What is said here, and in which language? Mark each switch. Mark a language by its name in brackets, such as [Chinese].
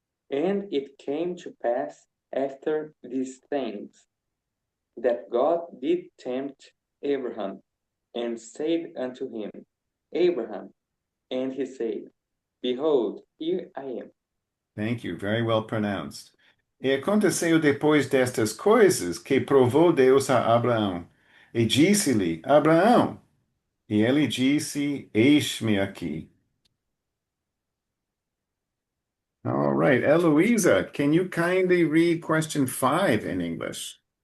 [English] And it came to pass after these things that God did tempt Abraham and said unto him, Abraham, and he said, Behold, here I am. Thank you, very well pronounced. [Portuguese] E aconteceu depois destas coisas que provou Deus a Abraão, e disse-lhe, Abraão, e ele disse, Eis-me aqui. [English] All right, Eloisa, can you kindly read question 5 in English?